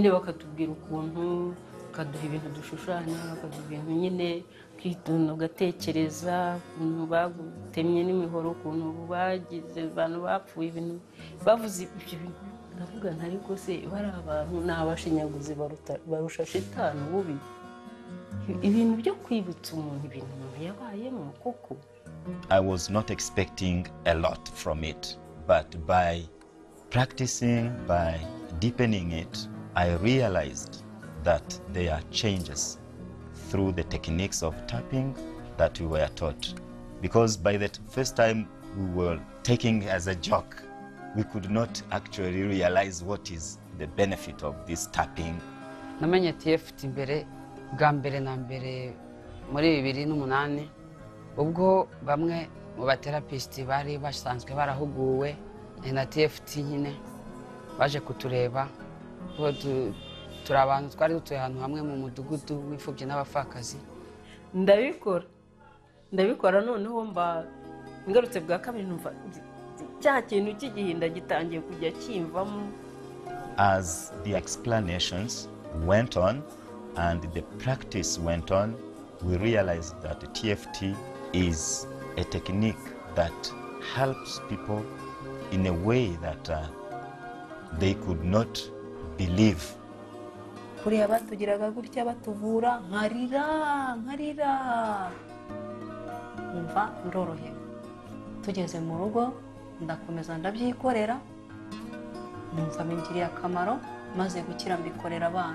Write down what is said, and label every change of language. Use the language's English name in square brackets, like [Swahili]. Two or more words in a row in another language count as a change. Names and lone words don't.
[Kinyarwanda] Nyine bakatubwira ukuntu bakaduha ibintu dushushanya bakaduha ibintu nyine kwitonda ugatekereza ukuntu bagutemye n'imihoro ukuntu bagize abantu bapfuye ibintu bavuze ibyo bintu ndavuga ntari rwose bari abantu ni abashinyaguzi barusha shitani bubi ibintu byo kwibutsa umuntu ibintu umuntu yabayemo koko. [English] I was not expecting a lot from it, but by practicing, by deepening it, I realized that there are changes through the techniques of tapping that we were taught. Because by the first time we were taking as a joke, we could not actually realize what is the benefit of this tapping. [Kinyarwanda] Namenye TFT bwa mbere na mbere muri 2008 ubwo bamwe mu baterapisti bari basanzwe barahuguwe na TFT nyine baje kutureba ko turi abantu twari dutuye ahantu hamwe mu mudugudu w'imfubyi n'abapfakazi. ndabikora noneho mba ngarutse bwa kabiri numva cya kintu cy'igihinda gitangiye kujya kimvamo. [English] As the explanations went on and the practice went on, we realized that the TFT is a technique that helps people in a way that they could not believe. [Kinyarwanda] Kuriya batugiraga gutya batuvura nkarira umva ndorohe. Tugeze mu rugo ndakomeza ndabyikorera numva bingiriye akamaro maze gukira mbikorera abana.